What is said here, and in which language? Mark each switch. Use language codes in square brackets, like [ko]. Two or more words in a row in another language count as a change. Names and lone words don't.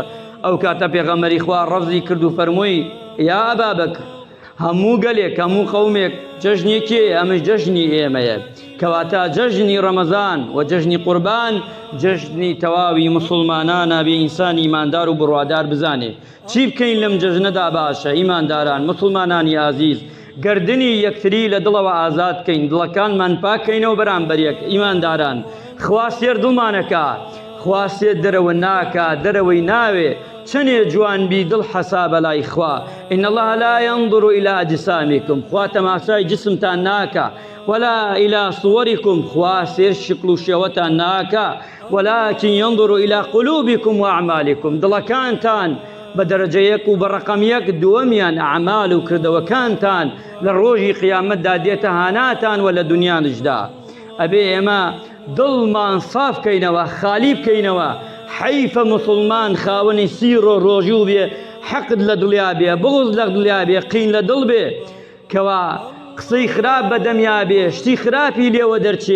[ckb] ئەو کاتە پێغەمبەری خوا ڕەفزی کرد و فەرمووی یا ئەبابەکر هەموو گەلێک هەموو قەومێک جەژنێکێ ئەمەش جەژنی ئێمەیە کەواتە جەژنی ڕەمەزان و جەژنی قوربان جەژنی تەواوی مسلمانانە بێ ئینسانی ئیماندار و بڕوادار بزانێ چی بکەین لەم جەژنەدا باشە. ئیمانداران مسلمانانی ئازیز گردنی یەکتری لە دڵەوە ئازاد بکەین دڵەکانمان پاکەینەوە بەرامبەر یەک. ئیمانداران خوا سێر دڵمانەکە خوا سێر دەرەوە ناکە دەرەوەی ناوێ چنێ جوانبی دڵ حەسابە لای خوا. [ar] إن الله لا ينظر إلى أجسامكم [ckb] خوا تەماشای جسمتان ناکە [ar] ولا إلى صوركم [ckb] خوا سێر شکل و شێوەتان ناکە [ar] ولكن ينظر إلى قلوبكم وأعمالكم [ckb] دڵەکانتان بە دەرەجەیەک و بە ڕەقەم یەک دووەمیان ئەعمال و کردەوەکانتان لە ڕۆژی قیامەتدا دێتە هاناتان و لە دنیانشدا. ئەبێ ئێمە دڵمان صاف بکەینەوە خالی بکەینەوە. حەیفە مسلمان خاوەنی سیر و ڕۆژی و بێ حەقد لە دڵیا بێ بغض لە دڵیا بێ قین لە دڵ بێ کەوا قسەی خراپ بەدەمیا بێ شتی خراپی لێوە دەرچێ.